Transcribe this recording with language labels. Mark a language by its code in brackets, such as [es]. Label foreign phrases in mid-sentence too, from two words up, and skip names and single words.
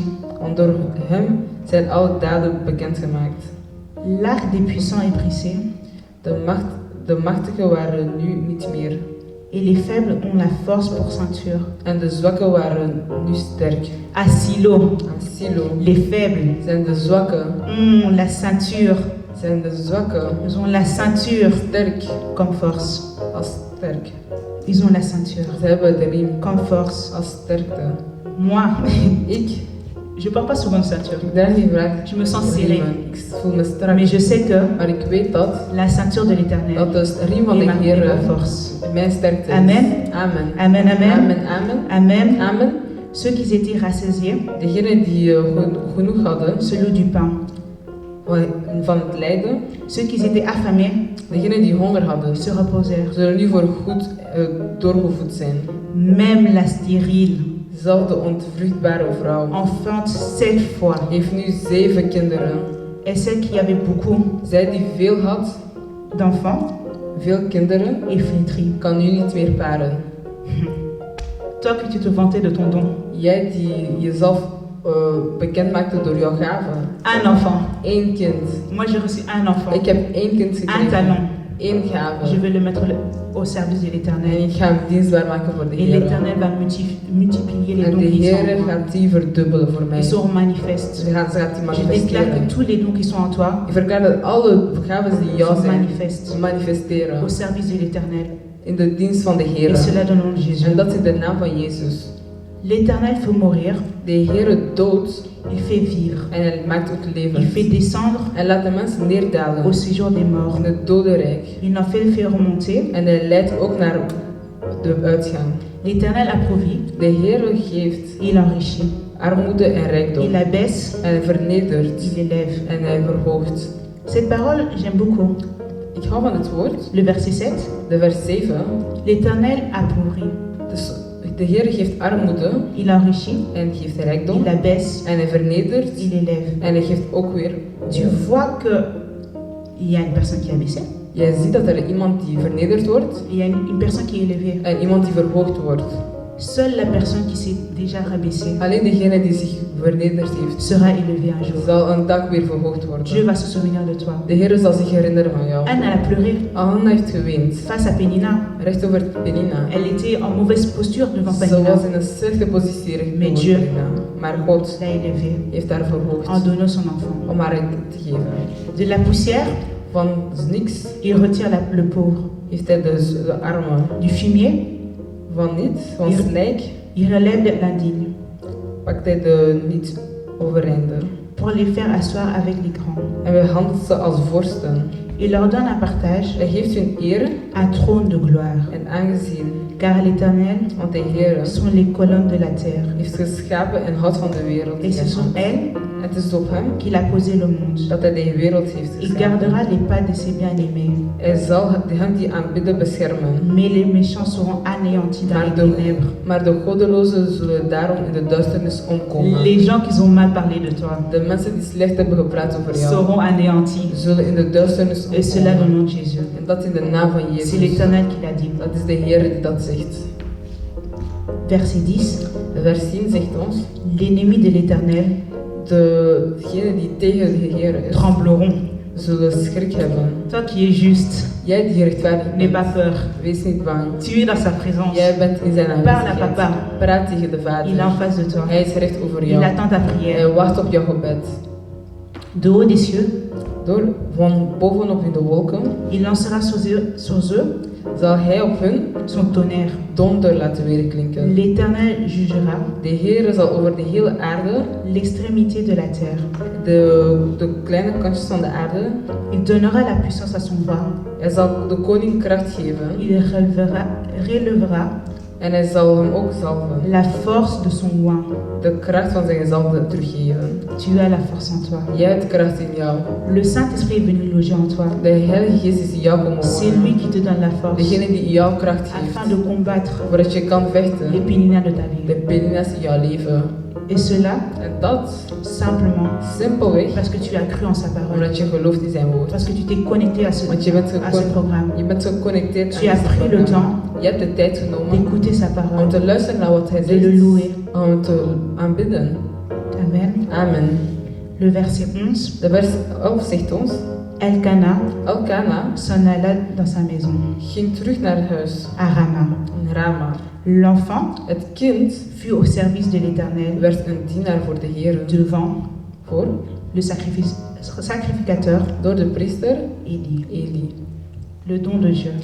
[nl] Want door hem zijn alle daden bekendgemaakt. [fr] L'arc des puissants est brisé. [nl] De machtigen waren nu niet meer. [fr] Et les faibles ont la force pour ceinture. [nl] En de zwakken waren nu sterk. [fr] À Silo, [nl] Aan Silo [fr] les faibles [nl] zijn de zwakken. [fr] ont la ceinture. [nl] Zijn de zwakken [fr] Ils ont la ceinture [nl] sterk [fr] comme force. [nl] als sterk. [fr] Ils ont la ceinture [nl] Ze hebben de riem [fr] comme force. [nl] als sterkte. [fr] Moi, [nl] Ik [fr] je porte pas souvent de ceinture. [nl] Ik draag niet vaak [fr] Je me sens serrée. [nl] riemen. Ik voel me strak. [fr] Mais je sais que [nl] Maar ik weet dat [fr] la ceinture de l'Éternel [nl] de riem van [fr] est [nl] de [fr] ma [nl] Heer [fr] force. [nl] mijn sterkte is. Amen. Amen. Amen, amen. Amen. Amen. Amen. Amen. [fr] Ceux qui étaient rassasiés [nl] Degenen die genoeg hadden [fr] se louent du pain. [nl] van het lijden. [fr] Ceux qui étaient affamés [nl] Degenen die honger hadden, [fr] se reposèrent. [nl] zullen nu voor goed doorgevoed zijn. [fr] Même la stérile [nl] Zelfs de ontvruchtbare vrouw [fr] enfante 7 fois. [nl] heeft nu 7 kinderen. [fr] Et celle qui avait beaucoup [nl] Zij die veel had, [fr] d'enfants [nl] veel kinderen, [fr] est flétrie. [nl] kan nu niet meer paren. [fr] Toi que tu te vantais de ton don. [nl] Jij die jezelf bekend maakte door jouw gaven. [fr] Un enfant. [nl] 1 kind. [fr] Moi j'ai reçu un enfant. [nl] Ik heb 1 kind [fr] Un [nl] gekregen. [fr] talent. [nl] 1 [fr] Je [nl] gave. [fr] vais le mettre au service de [nl] En [fr] l'Éternel. [nl] ik ga hem dienstbaar maken voor de [fr] Et [nl] Heer. [fr] l'Éternel va multiplier les [nl] En [fr] dons [nl] de [fr] qui sont [nl] Heer [fr] en toi. [nl] gaat die verdubbelen voor mij. [fr] Ils seront manifestes. [nl] Ze gaat die [fr] Je déclare [nl] manifesteren. [fr] que tous les dons qui sont en toi [nl] Ik verklaar dat alle gaven die in jou [fr] sont [nl] zijn, [fr] manifestes [nl] manifesteren [fr] au service de l'Éternel. [nl] in de dienst van de Heer. [fr] Et cela dans le nom de Jésus. [nl] En dat is in de naam van Jezus. [fr] L'Éternel fait mourir, [nl] De Heer doodt [fr] il fait vivre, [nl] en hij maakt ook [fr] il [nl] levend. [fr] fait descendre [nl] Hij laat de mensen neerdalen [fr] au séjour des morts. [nl] in het dodenrijk. [fr] Il en fait remonter. [nl] En hij leidt ook naar de uitgang. [fr] L'Éternel approuvit, [nl] De Heer geeft [fr] il enrichit. [nl] armoede en rijkdom. [fr] Il abaisse, [nl] En hij vernedert [fr] il élève. [nl] en hij verhoogt. [fr] Cette parole, j'aime beaucoup. [nl] Ik hou van het woord. [fr] Le verset 7. [nl] De vers 7. [fr] L'Éternel appauvrit, [nl] Dus de Heer geeft armoede [fr] il enrichit, [nl] en geeft rijkdom. [fr] il abaisse, [nl] En hij vernedert [fr] il élève. [nl] en hij geeft ook weer. [fr] Tu vois que il y a une personne qui est abaissée, [nl] Jij ziet dat er iemand die vernederd wordt [fr] il y a une personne qui est élevée. [nl] en iemand die verhoogd wordt. [fr] Seule la personne qui s'est déjà rabaissée [nl] Alleen degene die zich vernederd heeft, [fr] sera élevée un jour. [nl] zal een dag weer verhoogd [fr] Dieu [nl] worden. [fr] va se souvenir de toi. [nl] De Heer zal zich herinneren van jou. [fr] Anne, elle a pleuré [nl] Anna heeft geweend. [fr] face à Pénina. [nl] Recht over Penina. [fr] Elle était en mauvaise posture devant [nl] Ze [fr] Pénina. [nl] was in een slechte positie richting [fr] Mais Dieu [nl] Penina. Maar God [fr] l'a élevée [nl] heeft haar [fr] en [nl] verhoogd [fr] donnant son enfant. [nl] om haar een kind te geven. [fr] De la poussière, [nl] Van niks [fr] il retire le pauvre. [nl] heeft hij de armen. [fr] Du fumier, [nl] Van niets, van Hier. slijk, [fr] il relève l'indigne [nl] pakt hij de niet overeinde. [fr] pour les faire asseoir avec les grands. [nl] En behandelt ze als vorsten. [fr] Il leur donne un partage, [nl] Hij geeft hun eer [fr] un trône de gloire. [nl] en aangezien. [fr] Car l'Éternel [nl] Want de Heer [fr] sont les colonnes de la terre. [nl] heeft geschapen en houdt van de wereld. [fr] Et ce sont elles [nl] Het is op hem [fr] qu'il a posé le monde. [nl] dat hij de wereld heeft [fr] Il [nl] geschapen. [fr] gardera les pas de ses bien-aimés. [nl] Hij zal hen die aanbidden beschermen. [fr] Mais les méchants seront anéantis dans les ténèbres. [nl] Maar de goddelozen zullen daarom in de duisternis omkomen. [fr] Les gens qui ont mal parlé de toi [nl] De mensen die slecht hebben gepraat over jou, [fr] seront anéantis. [nl] zullen in de duisternis [fr] Et cela dans le [nl] omkomen. [fr] nom de Jésus. [nl] En dat in de naam van [fr] C'est [nl] Jezus. [fr] l'Éternel qui l'a dit. [nl] Dat is de Heer die dat zegt. [fr] Verset 10. [nl] De vers 10 zegt ons, [fr] L'ennemi de l'Éternel [nl] degenen die tegen de Heer is, [fr] trembleront. [nl] zullen schrik hebben. [fr] Toi qui es juste, [nl] Jij die rechtvaardig [fr] n'aie pas [nl] bent, [fr] peur. [nl] wees niet bang. [fr] Tu es dans sa présence. [nl] Jij bent in zijn [fr] Parle à [nl] aanwezigheid. [fr] papa. [nl] Praat tegen de [fr] Il est en [nl] Vader. [fr] face de toi. [nl] Hij is recht over [fr] Il [nl] jou. [fr] attend ta prière. [nl] Hij wacht op jouw gebed. [fr] De haut des cieux, [nl] Door van bovenop in de wolken [fr] il lancera sur eux [nl] zal hij op hun [fr] son tonnerre. [nl] donder laten weerklinken. [fr] L'Éternel jugera [nl] De Heer zal over de hele aarde, [fr] l'extrémité de la terre. [nl] de kleine kantjes van de aarde, [fr] Il donnera la puissance à son roi. [nl] hij zal de koning kracht geven [fr] Il relèvera [nl] en hij zal hem ook zalven. [fr] la force de son oint. [nl] De kracht van zijn gezalfde teruggeven. [fr] Tu as la force en toi. [nl] Jij hebt kracht in jou. [fr] Le Saint-Esprit est venu loger en toi. [nl] De Heilige Geest is in jou komen [fr] C'est lui [nl] wonen. [fr] qui te donne la force [nl] Degene die in jou kracht [fr] afin [nl] geeft, [fr] de combattre [nl] voordat je kan [fr] les [nl] vechten, [fr] péninas de ta [nl] de [fr] vie. [nl] penina's in jouw leven. [fr] Et cela [nl] En dat [fr] simplement [nl] simpelweg [fr] parce que tu as cru en sa parole. [nl] omdat je gelooft in zijn woord. [fr] Parce que tu t'es connecté à ce [nl] Want je bent [fr] programme. [nl] geconnecteerd [fr] Tu as pris le temps [nl] Je hebt de tijd genomen [fr] d'écouter sa [nl] om [fr] parole, [nl] te luisteren naar wat hij [fr] de le [nl] zegt, [fr] louer. [nl] om te aanbidden. [fr] Amen. [nl] Amen. [fr] Le verset 11. [nl] De vers 11 zegt ons, [fr] Elkana [nl] Elkana [fr] s'en alla dans sa maison, [nl] ging terug naar huis [fr] à Rama. [nl] in Rama. [fr] L'enfant [nl] Het kind [fr] fut au service de l'Éternel [nl] werd een dienaar voor de Heer, [fr] devant [nl] voor [fr] le sacrificateur [nl] door de priester [fr] Élie. [nl] Eli. [fr] Le don de Dieu